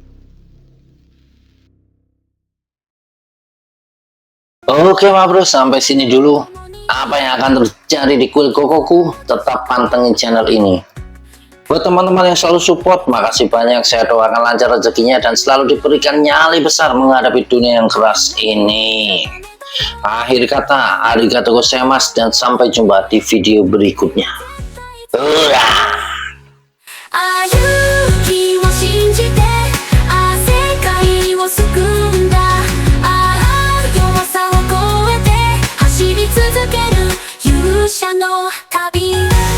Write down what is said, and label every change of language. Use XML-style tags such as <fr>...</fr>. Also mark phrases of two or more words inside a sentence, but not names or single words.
<id>Oke</id> <en>ma bro,</en> <id>sampai sini dulu. Apa yang akan terjadi di kuil Gokoku? Tetap pantengin channel ini. Buat teman-teman yang selalu support, makasih banyak. Saya doakan lancar rezekinya dan selalu diberikan nyali besar menghadapi dunia yang keras ini. Akhir kata,</id> <ja>ありがとうございます</ja> <id>dan sampai jumpa di video berikutnya. Ulah.</id> <ja>歩きを信じて世界を救うんだ弱さを超えて走り続ける勇者の旅</ja>